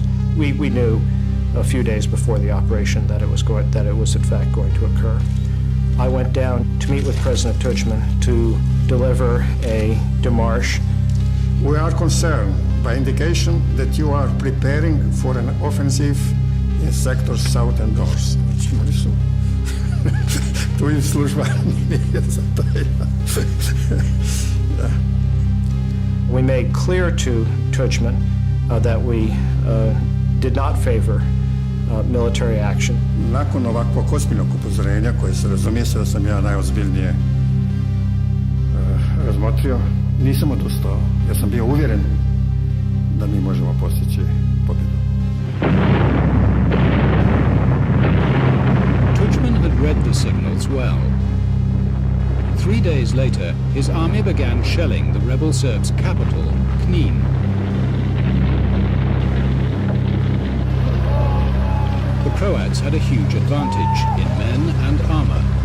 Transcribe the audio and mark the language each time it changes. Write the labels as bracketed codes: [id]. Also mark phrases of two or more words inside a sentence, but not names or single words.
[en] We knew a few days before the operation that it was in fact going to occur. I went down to meet with President Tudjman to deliver a démarche. We are concerned by indication that you are preparing for an offensive in sectors south and north. [hr] Tu im služba nije za to. [en] We made clear to Tudjman that we did not favor military action. [hr] Nakon ovakvog ozbiljnog upozorenja, koje se razumije se da sam ja najozbiljnije razmotrio, nisam odustao, jer sam bio uvjeren da mi možemo postići pobjedu. [en] Tudjman had read the signals well. 3 days later, his army began shelling the rebel Serbs' capital, Knin. The Croats had a huge advantage in men and armor.